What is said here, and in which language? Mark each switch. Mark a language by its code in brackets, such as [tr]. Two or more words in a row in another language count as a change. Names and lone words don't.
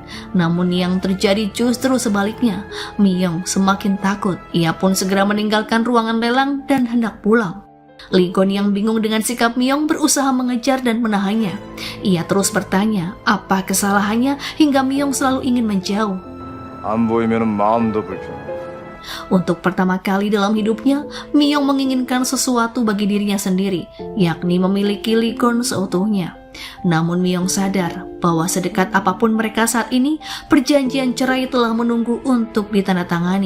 [id] Namun yang terjadi justru sebaliknya. Myung semakin takut. Ia pun segera meninggalkan ruangan lelang dan hendak pulang. Lee Gon yang bingung dengan sikap Myung berusaha mengejar dan menahannya. Ia terus bertanya apa kesalahannya hingga Myung selalu ingin menjauh. [ko] 안 보이면 마음도 불편해. [id] Untuk pertama kali dalam hidupnya, Myung menginginkan sesuatu bagi dirinya sendiri, yakni memiliki Lee Gon seutuhnya. Namun Myung sadar bahwa sedekat apapun mereka saat ini, perjanjian cerai telah menunggu untuk ditandatangani.